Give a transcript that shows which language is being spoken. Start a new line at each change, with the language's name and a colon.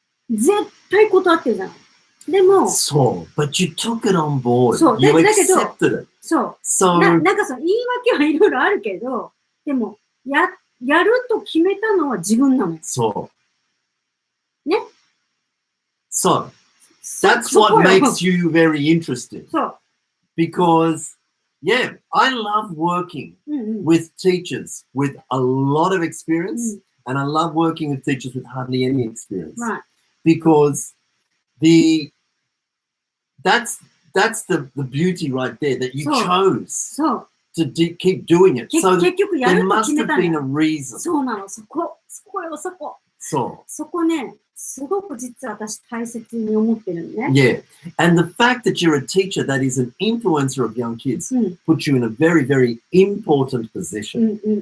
Japanese: 絶対断ってるじゃない。でも、
English: そう。But you took it on board.
Japanese: そう。
English: You
Japanese: だけど、
English: accepted it.
Japanese: そう。
English: So,
Japanese: なんか言い訳はいろいろあるけど、でも、やると決めたのは自分なのよ。そう。ね。
English: So, that's what makes you very interesting.
Japanese: そう。
English: Because, yeah, I love working with teachers with a lot of experience, and I love working with teachers with hardly any experience. Right. Because that's the beauty right there, that you chose to keep doing it. So there must have been a reason.
Japanese: そうなの、そこよ、そこ。そう。そこね、すごく実は私大切に思ってるのね。
English: Yeah. And the fact that you're a teacher that is an influencer of young kids puts you in a very, very important position.